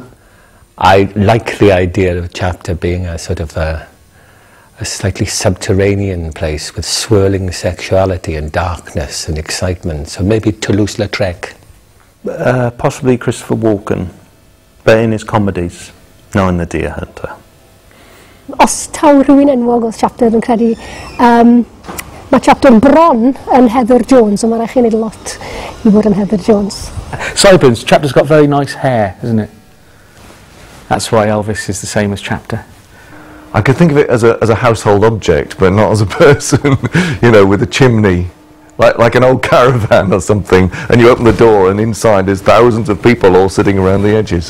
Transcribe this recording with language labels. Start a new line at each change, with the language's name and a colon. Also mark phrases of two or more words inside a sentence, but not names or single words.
English: I like the idea of Chapter being a sort of a slightly subterranean place with swirling sexuality and darkness and excitement. So maybe Toulouse-Lautrec. Possibly Christopher Walken, but in his comedies, now in The Deer Hunter.
Welsh: Os taw rhywun enwog o'r Chapter yn credu, mae Chapter yn bron yn Heather Jones, ond mae rhaid chi wneud lot I bod yn Heather Jones.
English: Sideburns, Chapter's got very nice hair, isn't it? That's why Elvis is the same as Chapter. I could think of it as a household object, but not as a person, you know, with a chimney, like an old caravan or something, and you open the door and inside there's thousands of people all sitting around the edges.